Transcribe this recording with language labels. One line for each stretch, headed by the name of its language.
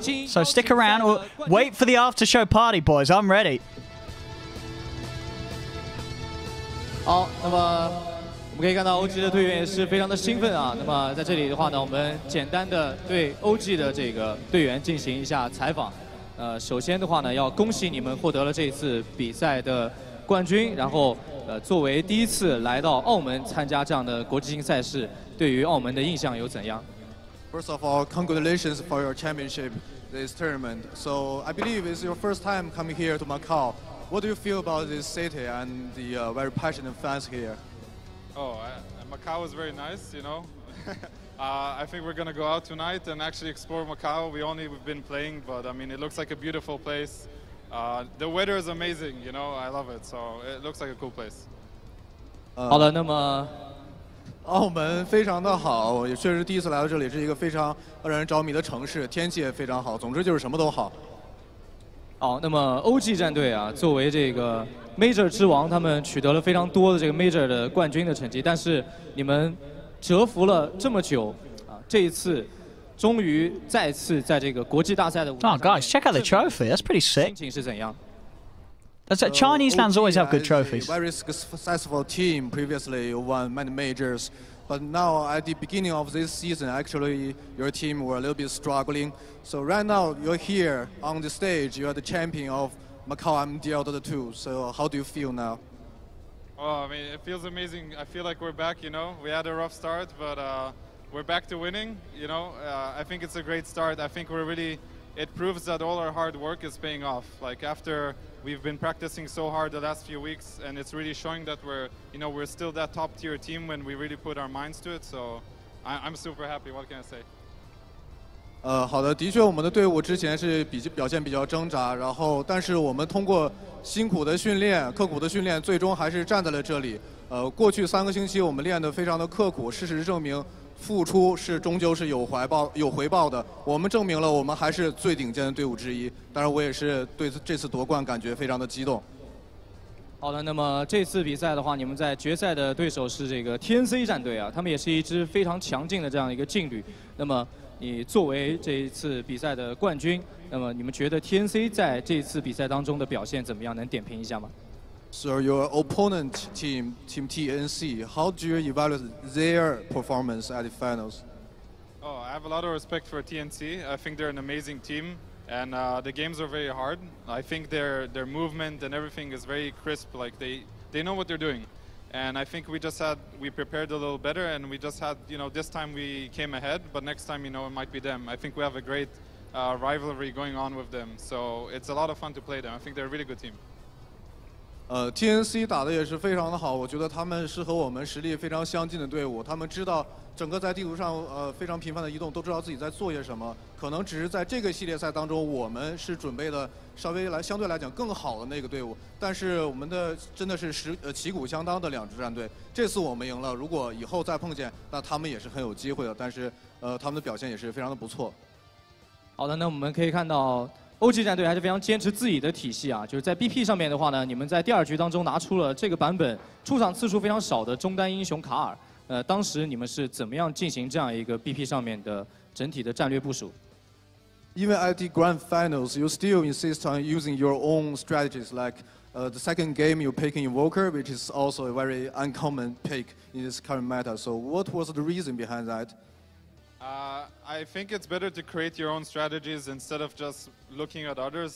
English: So stick around. We'll wait for the after-show party, boys. I'm ready.
Chinese: 好，那么我们可以看到 OG 的队员也是非常的兴奋啊。那么在这里的话呢，我们简单的对 OG 的这个队员进行一下采访。首先的话呢，要恭喜你们获得了这次比赛的冠军。然后作为第一次来到澳门参加这样的国际性赛事，对于澳门的印象有怎样
English: ？First of all, congratulations for your championship this tournament. So I believe it's your first time coming here to Macau. What do you feel about this city and the very passionate fans here? Oh, Macau is very nice, you know. I think we're going to go out tonight and actually explore Macau. We've been playing, but I mean, it looks like a beautiful place. The weather is amazing, you know, I love it. So it looks like a cool place.
Chinese: 好了，那么澳门非常的好，也确实第一次来到这里，是一个非常让人着迷的城市，天气也非常好，总之就是什么都好。好，那么 OG 战队啊，作为这个 Major 之王，他们取得了非常多的这个 Major 的冠军的成绩，但是你们蛰伏了这么久啊，这一次终于再次在这个国际大赛的舞台上
English: Oh, guys, check out the trophy. That's pretty sick.
Chinese: 心情是怎样？
English: That's Chinese fans always have good trophies. Very successful team. Previously, you won many majors, but now at the beginning of this season, actually your team were a little bit struggling. So right now you're here on the stage. You are the champion of Macau MDL Dota 2. So how do you feel now? Oh, I mean, it feels amazing. I feel like we're back, you know. We had a rough start, but we're back to winning, you know. I think it's a great start. I think it proves that all our hard work is paying off. Like after we've been practicing so hard the last few weeks, and it's really showing that we're still that top tier team when we really put our minds to it. So I'm super happy. What can I say?
Chinese: 好的，的确，我们的队伍之前是表现比较挣扎，但是我们通过辛苦的训练、刻苦的训练，最终还是站在了这里。过去3个星期我们练得非常的刻苦，事实证明，付出终究是有回报的。我们证明了我们还是最顶尖的队伍之一。当然，我也是对这次夺冠感觉非常的激动。好的，那么这次比赛的话，你们在决赛的对手是这个 TNC 战队啊，他们也是一支非常强劲的这样一个劲旅。那么你作为这一次比赛的冠军，那么你们觉得 TNC 在这一次比赛当中的表现怎么样？能点评一下吗？
English: So your opponent team TNC, how do you evaluate their performance at the finals? Oh, I have a lot of respect for TNC. I think they're an amazing team, and the games are very hard. I think their movement and everything is very crisp. Like they know what they're doing. And I think we prepared a little better, and we just had, this time we came ahead, but next time, it might be them. I think we have a great rivalry going on with them, so it's a lot of fun to play them. I think they're a really good team.
Chinese: TNC 打的也是非常的好，我觉得他们是和我们实力非常相近的队伍，他们知道整个在地图上非常频繁的移动，都知道自己在做些什么。可能只是在这个系列赛当中，我们是准备的稍微相对来讲更好的那个队伍，但是我们的真的是旗鼓相当的两支战队。这次我们赢了，如果以后再碰见，那他们也是很有机会的。但是他们的表现也是非常的不错。好的，那我们可以看到。 OG 战队还是非常坚持自己的体系啊，就是在 BP 上面的话呢，你们在第2局当中拿出了这个版本出场次数非常少的中单英雄卡尔。当时你们是怎么样进行这样一个 BP 上面的整体的战略部署？
English: Even at the grand finals, you still insist on using your own strategies. Like the second game, you're picking Invoker, which is also a very uncommon pick in this current meta. So, what was the reason behind that? I think it's better to create your own strategies instead of just looking at others.